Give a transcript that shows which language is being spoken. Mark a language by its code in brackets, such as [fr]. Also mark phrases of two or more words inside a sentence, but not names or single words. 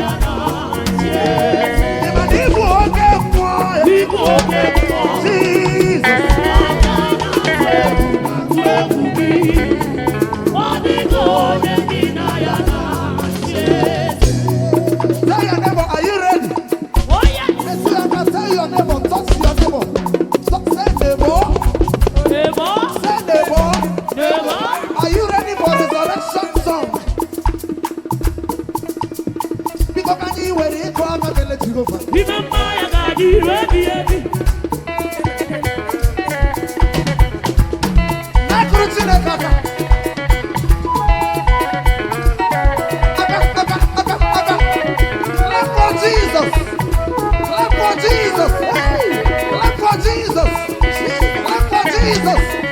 [ig] Oh. Ị ma na ịbụ oke mmụọ, Ịbụ oke mmụọ. [en] Jesus. [ig] Ọ dịghị onye dị na ya na Jizọs. [en] Tell your neighbor, "Are you ready?" Oh, yes. Let's see, I can tell your neighbor, touch your neighbor. Touch, say, "Neighbor." Neighbor. Say, "Neighbor." Neighbor. Are you ready for resurrection song? [ig] Biko, ka anyị were ịkụ aka kelee Jehova. Ime mma ya ga-adị iru ebi ebi. Na-akụrụ Chineke aka. Aka, aka, aka, aka. [en] Clap for Jesus. Clap for Jesus. Hey! Clap for Jesus. Clap for Jesus.